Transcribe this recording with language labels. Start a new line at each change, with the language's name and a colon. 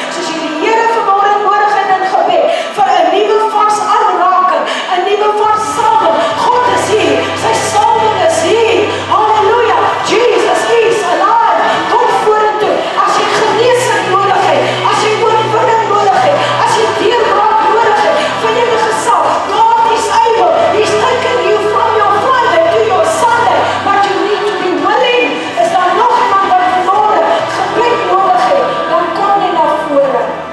Afrikaans: Soos jy die Here vanmôre nodig het in gebed vir 'n nuwe vars aanraking, 'n nuwe vars salwing. God is hier. Sy salwing is hier. Halleluja.
English: Jesus is alive.
Afrikaans: Kom vorentoe. As jy genesing nodig het, as jy oorwinning nodig het, as jy deurbraak nodig het van enige saak,
English: God is able. He's taken you from your Friday to your Sunday, but you need to be willing.
Afrikaans: Is daar nog iemand wat vanmôre gebed nodig het, dan kom jy na vore.